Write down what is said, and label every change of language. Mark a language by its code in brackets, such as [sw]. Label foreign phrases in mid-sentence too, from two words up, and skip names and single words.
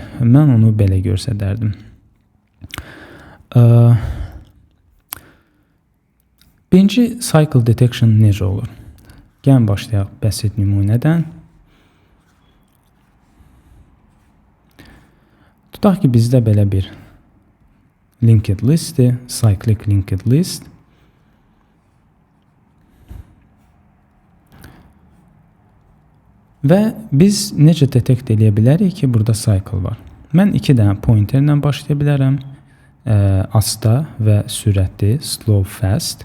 [az] Mən onu belə göstərərdim. Birinci [en] cycle detection [az] necə olur? Gəlin başlayaq bəsit nümunədən. Tutaq ki, bizdə belə bir [en] linked listdir, cyclic linked list. [az] Və biz necə detect edə bilərik ki, burada cycle var? Mən 2 dənə pointerlə başlaya bilərəm. Asta və sürətli, [en] slow, fast.